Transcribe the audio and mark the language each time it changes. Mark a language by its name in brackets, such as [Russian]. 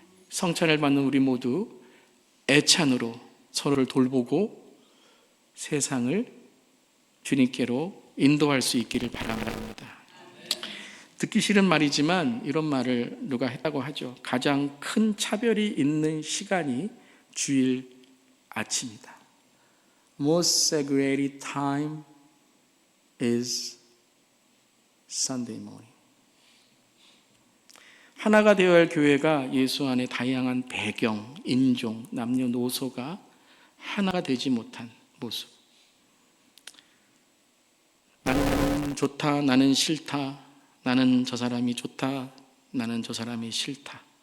[Korean] 성찬을 받는 우리 모두 애찬으로 서로를 돌보고 세상을 주님께로 인도할 수 있기를 바랍니다. 듣기 싫은 말이지만 이런 말을 누가 했다고 하죠. 가장 큰 차별이 있는 시간이 주일 아침이다. [English] Most segregated time is Sunday morning. [Korean] 하나가 되어야 할 교회가 예수 안에 다양한 배경, 인종, 남녀노소가 하나가 되지 못한 모습. 나는 좋다, 나는 싫다, 나는 저 사람이 좋다, 나는 저 사람이 싫다.